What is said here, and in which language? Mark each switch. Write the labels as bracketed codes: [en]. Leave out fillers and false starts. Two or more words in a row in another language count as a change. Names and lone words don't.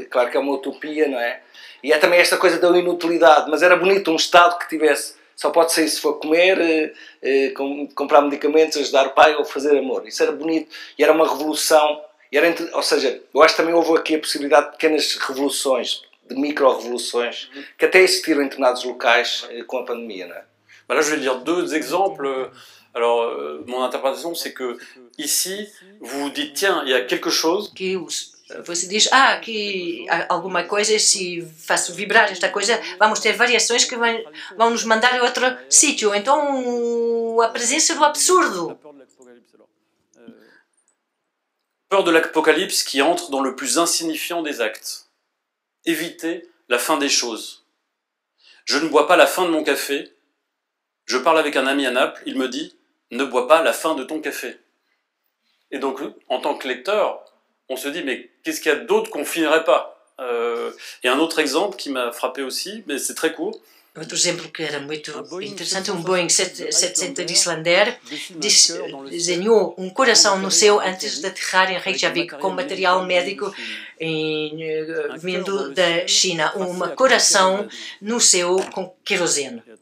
[pt] Claro que é uma utopia, não é? E é também esta coisa da inutilidade, mas era bonito um Estado que tivesse, só pode sair se for comer, comprar medicamentos, ajudar o pai ou fazer amor. Isso era bonito e era uma revolução. Ou seja, eu acho que também houve aqui a possibilidade de pequenas revoluções, de micro-revoluções, que até existiram em determinados locais com a pandemia, não é? [fr] Voilà, je vais lire 2 exemples. Alors, mon interprétation, c'est que ici, vous vous dites, tiens, il y a quelque chose. [pt] Você diz, aqui há alguma coisa, se faço vibrar esta coisa, vamos ter variações que vão nos mandar a outro sítio. Então, a presença do absurdo. [fr] Peur de l'Apocalypse qui entre dans le plus insignifiant des actes. Éviter la fin des choses. Je ne bois pas la fin de mon café. Je parle avec un ami à Naples, il me dit « Ne bois pas la fin de ton café ». Et donc, en tant que lecteur, on se dit, mais qu'est-ce qu'il y a d'autre qu'on finirait pas? Et un autre exemple qui m'a frappé aussi, mais c'est très court. [pt] Outro exemplo que era muito interessante, um Boeing 700 de Islander desenhou um coração no céu antes de aterrar em Reykjavik com material médico vindo da China. Um coração no céu com querosene.